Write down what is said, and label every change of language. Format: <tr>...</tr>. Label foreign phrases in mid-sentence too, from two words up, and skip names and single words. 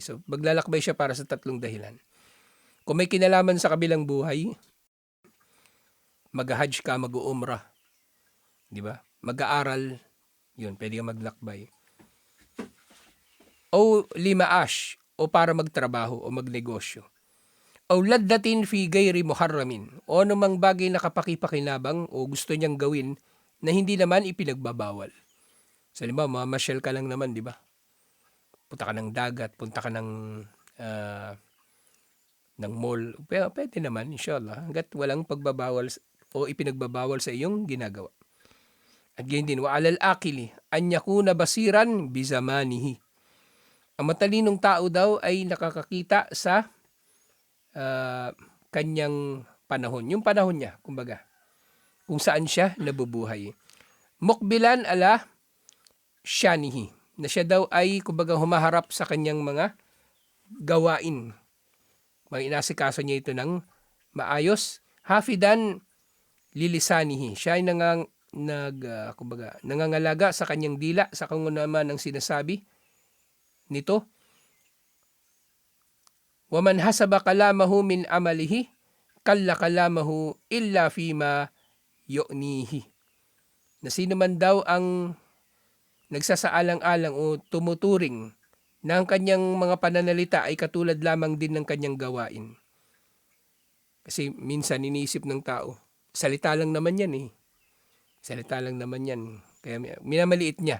<tl>So maglalakbay siya para sa 3 dahilan. Kung may kinalaman sa kabilang buhay, mag-hajj ka, mag-uumrah, di ba? Mag-aaral, yun, pwede ka maglakbay. O limaash, o para magtrabaho o magnegosyo. O</tl> <ar>لذة في غير محرم,</ar> <tl>o anumang bagay na kapakipakinabang o gusto niyang gawin na hindi naman ipinagbabawal. So, halimbawa, mamasyal ka lang naman, di ba? Punta ka ng dagat, punta ka ng mall. Pwede naman, inshallah, hanggat walang pagbabawal o ipinagbabawal sa iyong ginagawa. At ganyan din,</tl> <ar>وعلى العاقل أن يكون بصيرا بزمانه.</ar> <tl>Ang matalinong tao daw ay nakakakita sa kanyang panahon. Yung panahon niya, kumbaga, kung saan siya nabubuhay.</tl> <ar>مقبلا على شأنه,</ar> <tl>na siya daw ay, kumbaga, humaharap sa kanyang mga gawain. Inasikaso niya ito ng maayos.</tl> <ar>حافظا للسانه,</ar> <tl>siya ay nangangalaga sa kanyang dila, sa kung naman ang sinasabi nito.</tl> <ar>ومن حسب كلامه من عمله قل كلامه إلا فيما يعنيه.</ar> <tl>Na sino man daw ang nagsasaalang-alang o tumuturing na ang kanyang mga pananalita ay katulad lamang din ng kanyang gawain. Kasi minsan iniisip ng tao, salita lang naman yan eh. Salita lang naman yan. Kaya minamaliit niya.</tl>